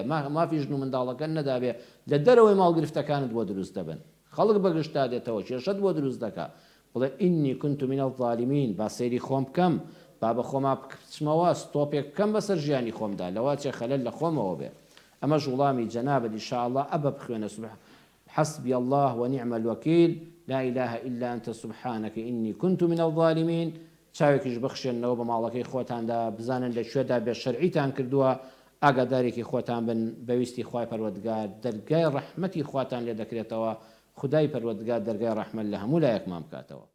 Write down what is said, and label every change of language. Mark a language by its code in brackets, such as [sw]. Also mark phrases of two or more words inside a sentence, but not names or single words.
[ckb] مافی ژن و منداڵەکە نەدابێ لە دەرەوەی ماڵ گرفتەکانت بۆ دروست دەبن خەڵک بەگشتا دێتەوە کێشەت بۆ دروست دەکا بڵێ [ar] ئینی كنت من الظالمین [ckb] با سەیری خۆم بکەم با بە خۆما بچمەوە ستۆپێک بکەم بەسەر ژیانی خۆمدا لەوە چێ خەلەل لە خۆمەوە بێ ئەمەش وڵامی جەنابەت ئینشاءالله ئەبە بخوێنە [ar] حسبي الله ونعم الوكيل لا إله إلا أنت سبحانك إني كنت من الظالمين [ckb] چاوێکیش بخشێنەوە بە ماڵەکەی خۆتاندا بزانن لە کوێدا بێ شەرعیتان کردووە ئاگادارێکی خۆتان بن بەویستی خوای پەروەردگار دەرگای ڕەحمەتی خواتان لێ دەکرێتەوە خدای پەروەردگار دەرگای ڕەحمەت لە هەموو لایەکمان بکاتەوە